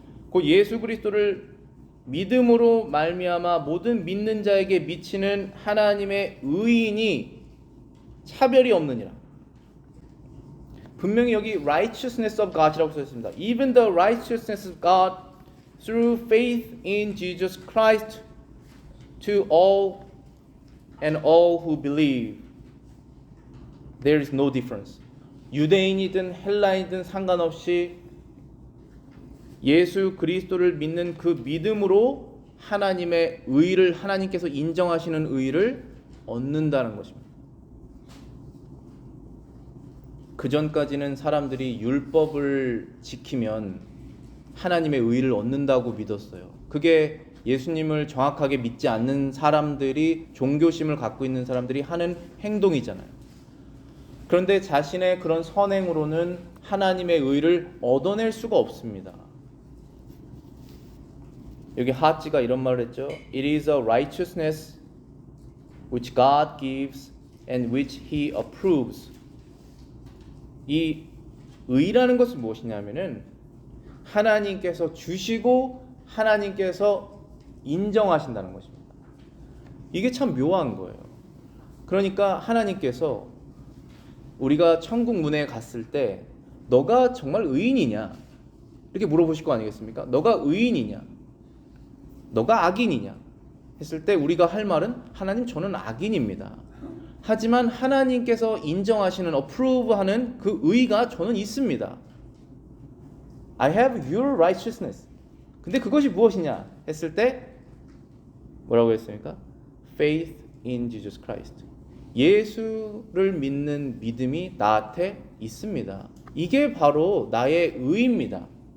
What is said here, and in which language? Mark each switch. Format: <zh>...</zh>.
<ko>곧 예수 그리스도를 믿음으로 말미암아 모든 믿는 자에게 미치는 하나님의 의인이 차별이 없느니라. 분명히 여기 righteousness of God이라고 써 있습니다.</ko> <en>Even the righteousness of God through faith in Jesus Christ to all and all who believe. There is no difference.</en> <ko>유대인이든 헬라인이든 상관없이 예수 그리스도를 믿는 그 믿음으로 하나님의 의를, 하나님께서 인정하시는 의를 얻는다는 것입니다. 그 전까지는 사람들이 율법을 지키면 하나님의 의를 얻는다고 믿었어요. 그게 예수님을 정확하게 믿지 않는 사람들이, 종교심을 갖고 있는 사람들이 하는 행동이잖아요. 그런데 자신의 그런 선행으로는 하나님의 의를 얻어낼 수가 없습니다. 여기 하찌가 이런 말을 했죠.</ko> <en>It is a righteousness which God gives and which He approves.</en> <ko>이 의라는 것은 무엇이냐면은 하나님께서 주시고 하나님께서 인정하신다는 것입니다. 이게 참 묘한 거예요. 그러니까 하나님께서 우리가 천국 문에 갔을 때 너가 정말 의인이냐 이렇게 물어보실 거 아니겠습니까? 너가 의인이냐, 너가 악인이냐 했을 때 우리가 할 말은, 하나님 저는 악인입니다. 하지만 하나님께서 인정하시는, approve하는 그 의가 저는 있습니다.</ko> <en>I have your righteousness.</en> <ko>근데 그것이 무엇이냐 했을 때 뭐라고 했습니까?</ko> <en>Faith in Jesus Christ.</en> <ko>예수를 믿는 믿음이 나한테 있습니다. 이게 바로 나의 의입니다.</ko>